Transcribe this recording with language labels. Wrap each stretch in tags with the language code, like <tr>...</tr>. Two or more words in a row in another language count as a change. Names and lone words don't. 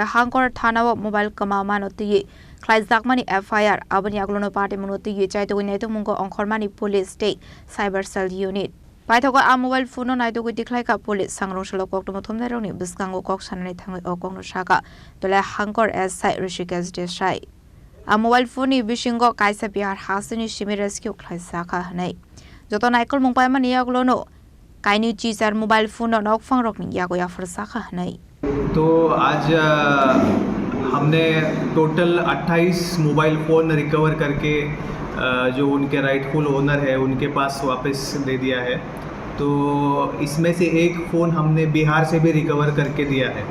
<trp>Hangkor thanawo mobile Kmamano ti Khorokjakmani FIR abani aglono party menuti Naitogwi Tikhlaikha</trp> <en>police state cyber cell unit</en> <trp>Paithoga</trp> <en>a mobile phone</en> <trp>Naitogwi Tikhlaikha police Sangrongsalo Kokthum thomnaironi Swkango koksanani thangai okongno Sakha Dhalai Hangkor Desai Rishikesh Desai</trp> <en>a mobile phone</en> <trp>ni bisingo Kaisa bihar hasini simi rescue Khorokjakmani hanai joto naikol mungpai mani aglono Kainwichichar</trp> <en>mobile phone</en> <trp>Nokphang rokni Yago Yapharjakha hanai</trp> <hi>तो आज हमने टोटल 28</hi> <en>mobile phone recover</en> <hi>करके जो उनके</hi> <en>rightful owner</en> <hi>है उनके पास वापस दे दिया है। तो इसमें से एक फ़ोन हमने बिहार से भी रिकवर करके दिया है।</hi>